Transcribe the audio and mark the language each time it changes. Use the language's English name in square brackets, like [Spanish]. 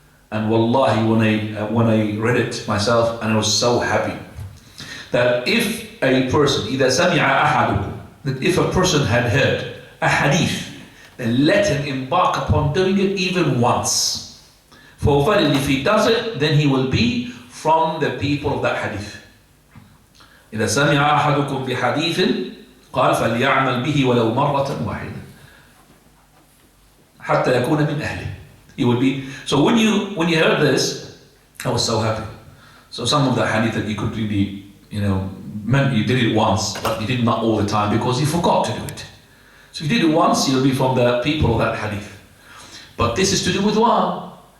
[English] And wallahi, when I read it myself, and I was so happy, that if a person, [Arabic] إِذَا سَمِعَ أَحَدُكُمْ, [English] that if a person had heard a hadith, then let him embark upon doing it even once. For verily, if he does it, then he will be from the people of that hadith. [Arabic] إذا سمع أحدكم بحديث قال فليعمل به ولو مرة واحدة حتى يكون من أهله. [English] He will be. So when you heard this, I was so happy. So some of the hadith that you could really, meant you did it once, but you did not all the time because you forgot to do it. So if you did it once, you'll be from the people of that hadith. But this is to do with what?